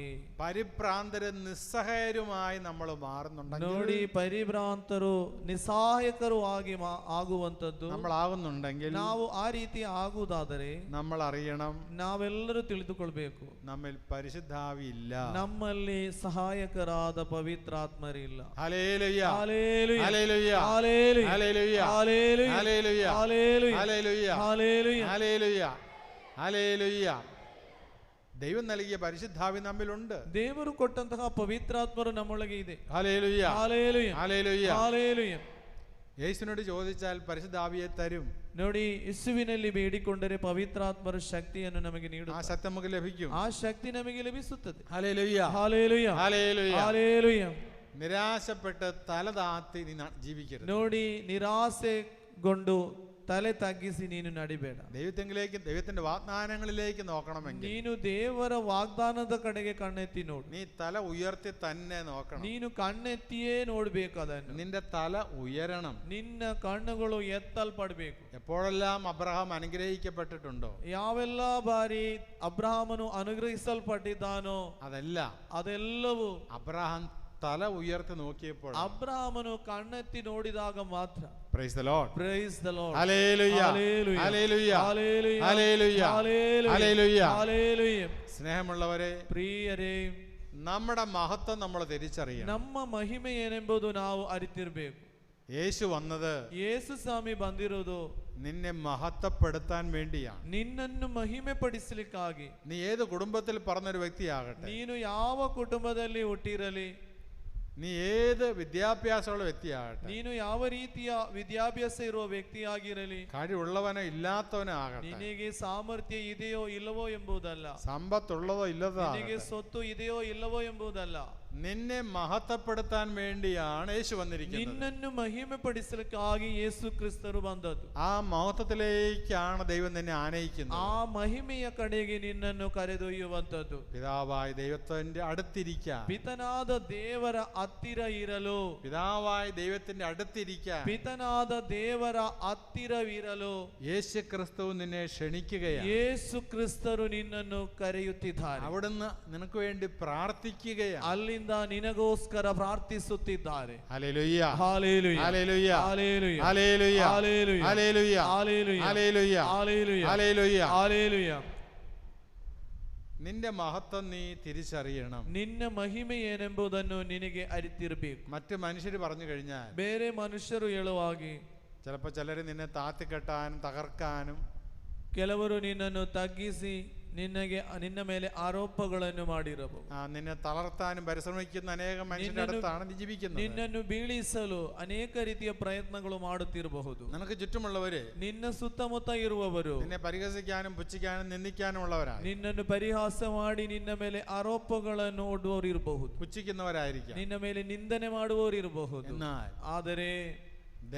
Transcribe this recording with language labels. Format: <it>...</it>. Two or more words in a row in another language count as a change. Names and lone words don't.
<ml>പരിഭ്രാന്തരും നിസ്സഹായരുമായി നമ്മൾ മാറുന്നുണ്ടെങ്കിൽ,</ml> <kn>ನೋಡಿ, ಪರಿಭ್ರಾಂತರು ನಿಸ್ಸಹಾಯಕರು ಆಗಿ ಆಗುವಂತದ್ದು</kn> <ml>നമ്മളാകുന്നുണ്ടെങ്കിൽ,</ml> <kn>ನಾವು ಆ ರೀತಿ ಆಗುವುದಾದರೆ</kn> <ml>നമ്മൾ അറിയണം,</ml> <kn>ನಾವೆಲ್ಲರೂ ತಿಳಿದುಕೊಳ್ಬೇಕು,</kn> <ml>നമ്മിൽ പരിശുദ്ധാവി ഇല്ല.</ml> <kn>ನಮ್ಮಲ್ಲಿ ಸಹಾಯಕರಾದ ಪವಿತ್ರಾತ್ಮರಿಲ್ಲ.</kn> <ml>ഹല്ലേലൂയ, ഹല്ലേലൂയ, ഹല്ലേലൂയ, ഹല്ലേലൂയ, ഹല്ലേലൂയ, ഹല്ലേലൂയ, ഹല്ലേലൂയ, ഹല്ലേലൂയ, ഹല്ലേലൂയ, ഹല്ലേലൂയ, ഹല്ലേലൂയ, ഹല്ലേലൂയ. ദൈവം നൽകിയ പരിശുദ്ധാവി നമ്മിലുണ്ട്.</ml> <kn>ದೇವರು ಕೊಟ್ಟಂತಹ ಪವಿತ್ರಾತ್ಮರು ನಮ್ಮೊಳಗೆ ಇದೆ.</kn> <ml>ഹല്ലേലൂയ, ഹല്ലേലൂയ, ഹല്ലേലൂയ. ഹല്ലേലൂയ. യേശുവിനോട് ചോദിച്ചാൽ പരിശുദ്ധാവിയെ തരും.</ml> <kn>ನೋಡಿ, ಯೇಸುವಿನಲ್ಲಿ ಬೇಡಿಕೊಂಡರೆ ಪವಿತ್ರಾತ್ಮರ ಶಕ್ತಿಯನ್ನು ನಮಗೆ</kn> <ml>ആ</ml> <kn>ನೀಡುತ್ತಾರೆ.</kn> <ml>ശക്തി നമുക്ക് ലഭിക്കും.</ml> <kn>ಆ ಶಕ್ತಿ ನಮಗೆ ಲಭಿಸುತ್ತದೆ.</kn> <ml>ഹല്ലേലൂയ, ഹല്ലേലൂയ, ഹല്ലേലൂയ. ഹല്ലേലൂയ. നിരാശപ്പെട്ട് തല താഴ്ത്തി നീ ജീവിക്കരുത്.</ml> <kn>ನೋಡಿ, ನಿರಾಸೆಗೊಂಡು ತಲೆ ತಗ್ಗಿಸಿ ನೀನು ನಡಿಬೇಡ.</kn> <ml>ദൈവത്തെങ്കിലേക്ക്, ദൈവത്തിന്റെ വാഗ്ദാനങ്ങളിലേക്ക് നോക്കണമെങ്കിൽ</ml> <kn>ನೀನು ದೇವರ ವಾಗ್ದಾನದ ಕಡೆಗೆ ಕಣ್ಣೆತ್ತಿ ನೋಡು.</kn> <ml>നീ തല ഉയർത്തി തന്നെ നോക്കണം.</ml> <kn>ನೀನು ಕಣ್ಣೆತ್ತಿಯೇ ನೋಡ್ಬೇಕು ಅದನ್ನು.</kn> <ml>നിന്റെ തല ഉയരണം.</ml> <kn>ನಿನ್ನ ಕಣ್ಣುಗಳು ಎತ್ತಲ್ಪಡಬೇಕು.</kn> <ml>എപ്പോഴെല്ലാം അബ്രഹാം അനുഗ്രഹിക്കപ്പെട്ടിട്ടുണ്ടോ,</ml> <kn>ಯಾವೆಲ್ಲ ಬಾರಿ ಅಬ್ರಹಾಮನು ಅನುಗ್ರಹಿಸಲ್ಪಟ್ಟಿದ್ದಾನೋ ಅದೆಲ್ಲವೂ</kn> <ml>അബ്രഹാം തല ഉയർത്തി നോക്കിയപ്പോൾ,</ml> <kn>ಅಬ್ರಹಾಮನು ಕಣ್ಣೆತ್ತಿ ನೋಡಿದಾಗ ಮಾತ್ರ.</kn> <en>Praise the Lord, Praise the Lord,</en> <ml>ഹല്ലേലൂയ, ഹല്ലേലൂയ, ഹല്ലേലൂയ, ഹല്ലേലൂയ, ഹല്ലേലൂയ, ഹല്ലേലൂയ, ഹല്ലേലൂയ. ഹല്ലേലൂയ. സ്നേഹമുള്ളവരെ,</ml> <kn>ಪ್ರಿಯರೇ,</kn> <ml>നമ്മുടെ മഹത്വം നമ്മൾ തിരിച്ചറിയണം.</ml> <kn>ನಮ್ಮ ಮಹಿಮೆ ಏನೆಂಬುದು ನಾವು ಅರಿತಿರ್ಬೇಕು.</kn> <ml>യേശു വന്നത്</ml> <kn>ಯೇಸು ಸ್ವಾಮಿ ಬಂದಿರೋದು</kn> <ml>നിന്നെ മഹത്വപ്പെടുത്താൻ വേണ്ടിയാണ്.</ml> <kn>ನಿನ್ನನ್ನು ಮಹಿಮೆ ಪಡಿಸಲಿಕ್ಕಾಗಿ.</kn> <ml>നീ ഏത് കുടുംബത്തിൽ പറഞ്ഞൊരു വ്യക്തിയാകട്ടെ,</ml> <kn>ನೀನು ಯಾವ ಕುಟುಂಬದಲ್ಲಿ ಹುಟ್ಟಿರಲಿ,</kn> <ml>നീ ഏത് വിദ്യാഭ്യാസമുള്ള വ്യക്തിയാകട്ടെ,</ml> <kn>ನೀನು ಯಾವ ರೀತಿಯ ವಿದ್ಯಾಭ್ಯಾಸ ಇರುವ ವ್ಯಕ್ತಿಯಾಗಿರಲಿ,</kn> <ml>കഴിവുള്ളവനോ ഇല്ലാത്തവനോ ആകട്ടെ,</ml> <kn>ನಿನಗೆ ಸಾಮರ್ಥ್ಯ ಇದೆಯೋ ಇಲ್ಲವೋ ಎಂಬುದಲ್ಲ,</kn> <ml>സമ്പത്തുള്ളതോ ഇല്ലതോ</ml> <kn>ನಿನಗೆ</kn> <ml>ആകട്ടെ,</ml> <kn>ಸೊತ್ತು ಇದೆಯೋ ಇಲ್ಲವೋ ಎಂಬುದಲ್ಲ,</kn> <ml>നിന്നെ മഹത്വപ്പെടുത്താൻ വേണ്ടിയാണ് യേശു വന്നിരിക്കുന്നത്.</ml> <kn>ನಿನ್ನನ್ನು ಮಹಿಮೆ ಪಡಿಸಲಿಕ್ಕಾಗಿ ಯೇಸು ಕ್ರಿಸ್ತರು ಬಂದದ್ದು.</kn> <ml>ആ മഹത്വത്തിലേക്കാണ് ദൈവം നിന്നെ ആനയിക്കുന്നത്.</ml> <kn>ಆ ಮಹಿಮೆಯ ಕಡೆಗೆ ನಿನ್ನನ್ನು ಕರೆದೊಯ್ಯುವಂತದ್ದು.</kn> <ml>പിതാവായ ദൈവത്തിന്റെ അടുത്തിരിക്കാൻ,</ml> <kn>ಪಿತನಾದ ದೇವರ ಹತ್ತಿರ ಇರಲು,</kn> <ml>പിതാവായ ദൈവത്തിന്റെ അടുത്തിരിക്കാൻ</ml> <kn>ಪಿತನಾದ ದೇವರ ಹತ್ತಿರವಿರಲು</kn> <ml>യേശു ക്രിസ്തു നിന്നെ ക്ഷണിക്കുകയാണ്.</ml> <kn>ಯೇಸು ಕ್ರಿಸ್ತರು ನಿನ್ನನ್ನು ಕರೆಯುತ್ತಿದ್ದಾರೆ.</kn> <ml>അവിടുന്ന് നിനക്ക് വേണ്ടി പ്രാർത്ഥിക്കുകയാണ്.</ml> <kn>ಅಲ್ಲಿಂದ ನಿನಗೋಸ್ಕರ ಪ್ರಾರ್ಥಿಸುತ್ತಿದ್ದಾರೆ.</kn> <ml>ഹല്ലേലൂയ, ഹല്ലേലൂയ, ഹല്ലേലൂയ, ഹല്ലേലൂയ, ഹല്ലേലൂയ, ഹല്ലേലൂയ, ഹല്ലേലൂയ, ഹല്ലേലൂയ, ഹല്ലേലൂയ, ഹല്ലേലൂയ, ഹല്ലേലൂയ. ഹല്ലേലൂയ. നിന്റെ മഹത്വം നീ തിരിച്ചറിയണം.</ml> <kn>ನಿನ್ನ ಮಹಿಮೆ ಏನೆಂಬುದನ್ನು ನಿನಗೆ ಅರಿತಿರಬೇಕು.</kn> <ml>മറ്റു മനുഷ്യർ പറഞ്ഞു കഴിഞ്ഞാൽ,</ml> <kn>ಬೇರೆ ಮನುಷ್ಯರು ಹೇಳುವಾಗಿ</kn> <ml>ചിലപ്പോൾ ചിലർ നിന്നെ താത്തിക്കെട്ടാനും തകർക്കാനും,</ml> <kn>ಕೆಲವರು ನಿನ್ನನ್ನು ತಗ್ಗಿಸಿ ನಿನ್ನ ಮೇಲೆ ಆರೋಪಗಳನ್ನು ಮಾಡಿರಬಹುದು.</kn> <ml>നിന്നെ തളർത്താനും പരിശ്രമിക്കുന്ന അനേകം മനുഷ്യരുടെ അടുത്താണ് നീ ജീവിക്കുന്നത്.</ml> <kn>ನಿನ್ನನ್ನು ಬೀಳಿಸಲು ಅನೇಕ ರೀತಿಯ ಪ್ರಯತ್ನಗಳು ಮಾಡುತ್ತಿರಬಹುದು.</kn> <ml>നിനക്ക് ചുറ്റുമുള്ളവര്</ml> <kn>ನಿನ್ನ ಸುತ್ತಮುತ್ತ ಇರುವವರು</kn> <ml>നിന്നെ പരിഹസിക്കാനും പുച്ഛിക്കാനും നിന്ദിക്കാനും ഉള്ളവരാണ്.</ml> <kn>ನಿನ್ನನ್ನು ಪರಿಹಾಸ ಮಾಡಿ ನಿನ್ನ ಮೇಲೆ ಆರೋಪಗಳನ್ನು ಒಡ್ಡುವವರು ಇರಬಹುದು.</kn> <ml>പുച്ഛിക്കുന്നവരായിരിക്കാം.</ml> <kn>ನಿನ್ನ ಮೇಲೆ ನಿಂದನೆ ಮಾಡುವವರು ಇರಬಹುದು.</kn> <ml>എന്നാൽ</ml> <kn>ಆದರೆ</kn>